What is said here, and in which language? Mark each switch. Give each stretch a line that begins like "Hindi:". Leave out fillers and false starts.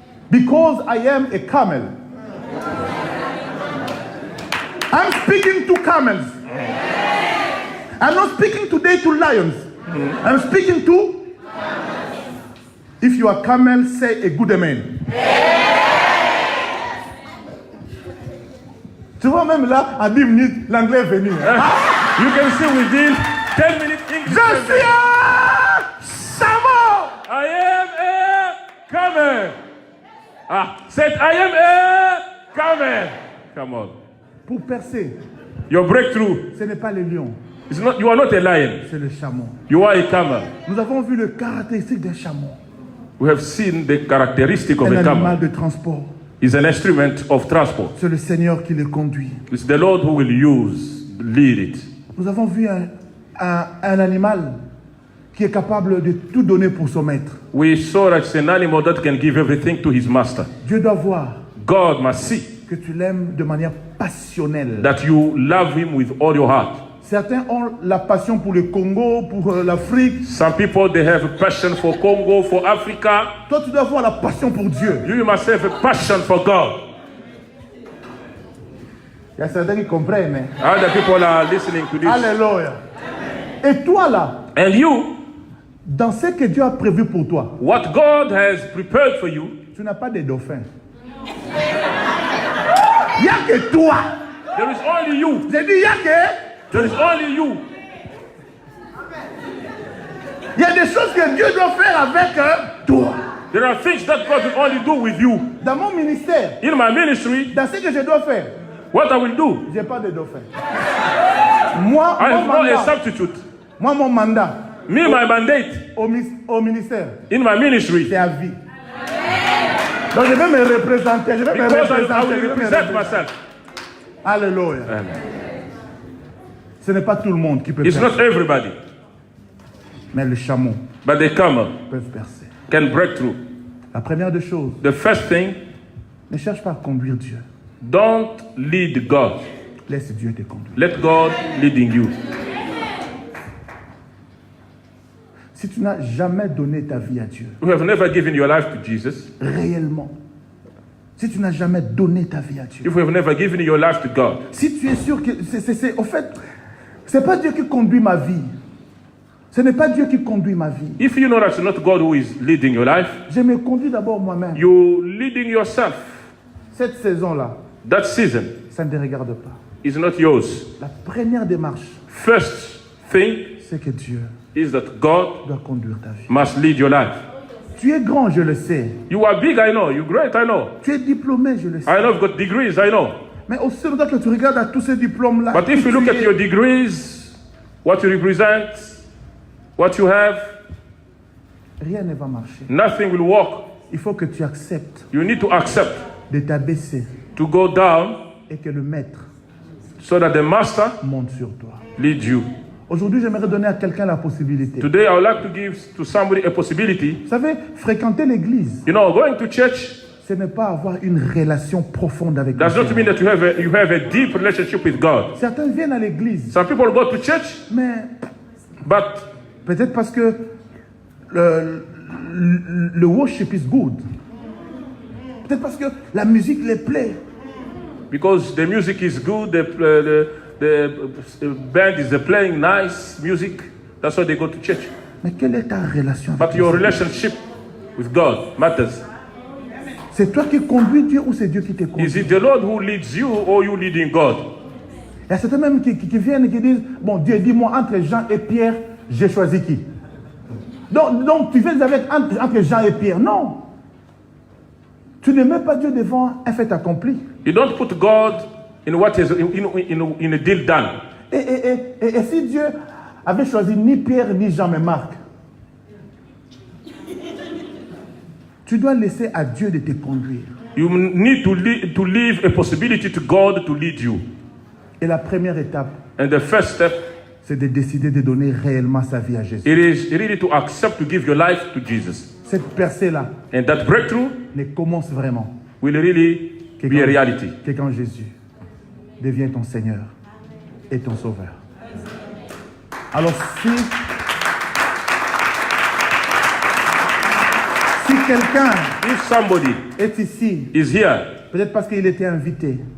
English: Because I am a camel. I'm speaking to camels. I'm not speaking today to lions. I'm speaking to. If you are camel, say a good amen.
French: Tu vois, même là, en 10 minutes, l'anglais est venu.
English: You can see within 10 minutes English.
French: Je suis un chameau.
English: I am a camel. Ah, said I am a camel. Come on.
French: Pour percer,
English: Your breakthrough
French: ce n'est pas le lion,
English: is not. You are not a lion.
French: c'est le chameau.
English: You are a camel.
French: Nous avons vu le caractéristique d'un chameau.
English: We have seen the characteristic of
French: Un
English: a
French: animal
English: camel.
French: de transport.
English: Is an instrument of transport.
French: C'est le Seigneur qui le conduit.
English: It's the Lord who will lead it.
French: Nous avons vu un animal qui est capable de tout donner pour son maître.
English: We saw that it's an animal that can give everything to his master.
French: Dieu doit voir
English: God must see
French: que tu l'aimes de manière passionnelle.
English: that you love him with all your heart.
French: Certains ont la passion pour le Congo, pour l'Afrique.
English: Some people, they have a passion for Congo, for Africa.
French: Toi, tu dois avoir la passion pour Dieu.
English: You must have a passion for God.
French: Il y a certains qui comprennent. Hein?
English: Other people are listening to this.
French: Alléluia. Et toi là,
English: And you,
French: dans ce que Dieu a prévu pour toi,
English: what God has prepared for you,
French: tu n'as pas de dauphin. Il n'y a que toi.
English: there is only you.
French: J'ai dit, il n'y a que...
English: There is only you.
French: Il y a des choses que Dieu doit faire avec toi.
English: There are things that God will only do with you.
French: Dans mon ministère,
English: In my ministry,
French: dans ce que je dois faire,
English: what I will do,
French: je n'ai pas de dauphin. Moi,
English: I
French: mon
English: have not a
French: mandat,
English: substitute.
French: moi, mon mandat
English: Me, my mandate
French: au ministère,
English: in my ministry,
French: c'est à vie. Donc je vais me représenter, je vais me
English: because I
French: représenter.
English: will
French: je vais me
English: represent
French: représenter.
English: myself.
French: Alléluia. Ce n'est pas tout le monde qui peut
English: It's
French: faire,
English: not everybody,
French: mais le chameau
English: but the camel
French: peut percer.
English: can break through.
French: La première des choses,
English: The first thing,
French: ne cherche pas à conduire Dieu.
English: don't lead God.
French: Laisse Dieu te conduire.
English: Let God leading you.
French: Si tu n'as jamais donné ta vie à Dieu,
English: You have never given your life to Jesus.
French: réellement, si tu n'as jamais donné ta vie à Dieu,
English: If you have never given your life to God,
French: si tu es sûr que au fait, c'est pas Dieu qui conduit ma vie. Ce n'est pas Dieu qui conduit ma vie.
English: if you know that it's not God who is leading your life,
French: Je me conduis d'abord moi-même.
English: you're leading yourself.
French: Cette saison-là,
English: That season
French: ça ne te regarde pas.
English: is not yours.
French: La première démarche,
English: First thing
French: c'est que Dieu
English: is that God
French: doit conduire ta vie.
English: must lead your life.
French: Tu es grand, je le sais.
English: You are big, I know. You're great, I know.
French: Tu es diplômé, je le sais.
English: I know you've got degrees, I know.
French: Mais aussi longtemps que tu regardes à tous ces diplômes-là,
English: But if you look at your degrees, what you represent, what you have,
French: rien ne va marcher.
English: nothing will work.
French: Il faut que tu acceptes
English: You need to accept
French: de t'abaisser
English: to go down
French: et que le maître
English: so that the master
French: monte sur toi.
English: leads you.
French: Aujourd'hui, j'aimerais donner à quelqu'un la possibilité.
English: Today, I would like to give to somebody a possibility.
French: Vous savez, fréquenter l'église,
English: You know, going to church
French: ce n'est pas avoir une relation profonde avec
English: does not
French: Dieu.
English: mean that you have a deep relationship with God.
French: Certains viennent à l'église,
English: Some people go to church,
French: mais
English: but
French: peut-être parce que le
English: worship is good.
French: Peut-être parce que la musique les plaît.
English: because the music is good, the band is playing nice music, that's why they go to church.
French: Mais quelle est ta relation avec
English: But your
French: Dieu?
English: relationship with God matters.
French: C'est toi qui conduis Dieu ou c'est Dieu qui te
English: Is
French: conduit?
English: it the Lord who leads you or you leading God?
French: Il y a certains même qui viennent et qui disent, bon, Dieu, dis-moi, entre Jean et Pierre, j'ai choisi qui? Donc tu viens avec entre Jean et Pierre. Non. Tu ne mets pas Dieu devant un fait accompli.
English: You don't put God in what is in a deal done.
French: Et si Dieu avait choisi ni Pierre ni Jean mais Marc, tu dois laisser à Dieu de te conduire.
English: You need to leave a possibility to God to lead you.
French: Et la première étape,
English: And the first step,
French: c'est de décider de donner réellement sa vie à Jésus.
English: it is really to accept to give your life to Jesus.
French: Cette percée-là
English: And that breakthrough
French: ne commence vraiment
English: will really be a reality.
French: que quand Jésus devient ton Seigneur et ton Sauveur. Alors si quelqu'un
English: If somebody
French: est ici,
English: is here,
French: peut-être parce qu'il était invité,